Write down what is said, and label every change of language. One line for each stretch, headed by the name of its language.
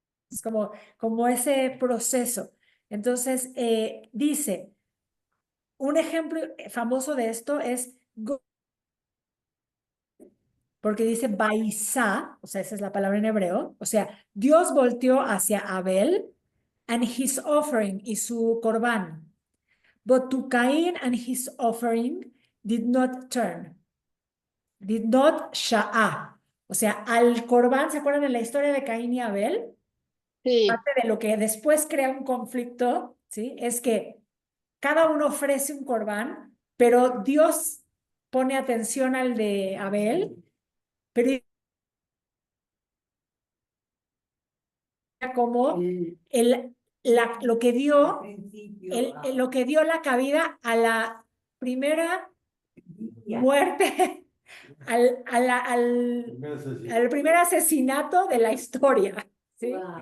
Spanish: Es como ese proceso. Entonces, dice, un ejemplo famoso de esto es, porque dice Baisá, o sea, esa es la palabra en hebreo, o sea, Dios volteó hacia Abel
English: and his offering
Spanish: y su corbán.
English: But to Cain and his offering did not turn, did not sha'a.
Spanish: O sea, al corbán, ¿se acuerdan de la historia de Caín y Abel? Sí, Parte de lo que después crea un conflicto, ¿sí? Es que cada uno ofrece un corbán, pero Dios pone atención al de Abel, pero como lo que dio, lo que dio la cabida a la primera muerte, al primer asesinato de la historia, ¿sí?